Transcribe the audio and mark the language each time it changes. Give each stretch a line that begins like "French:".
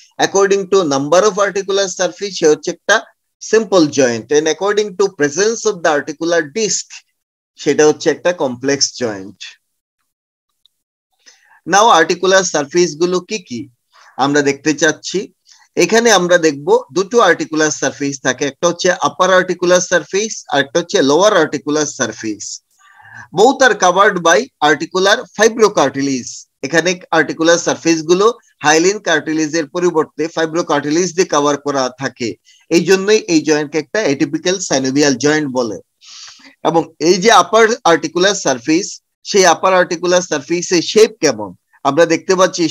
English: according to number of articular surface
Bangla: সে হচ্ছে একটা
English: simple joint, and according to presence of the articular disc
Bangla: সেটা হচ্ছে একটা
English: Complex joint.
Bangla: নাও articular surface গুলো কি কি আমরা দেখতে চাচ্ছি। এখানে আমরা দেখব দুটো আর্টিকুলার সারফেস থাকে, একটা হচ্ছে আপার আর্টিকুলার সারফেস আর একটা হচ্ছে lower articular surface.
English: both are covered by articular fibrocartilage।
Bangla: এখানে আর্টিকুলার সারফেস গুলো হাইলিন কার্টিলেজের পরিবর্তে ফাইব্রোকার্টিলেজ দিয়ে কভার করা থাকে, এই জন্যই এই জয়েন্টকে একটা এটিপিক্যাল সাইনোভিয়াল জয়েন্ট বলে। এবং এই যে আপার আর্টিকুলার সারফেস, সেই আপার আর্টিকুলার সারফেসের শেপ কেমন আমরা দেখতে পাচ্ছি।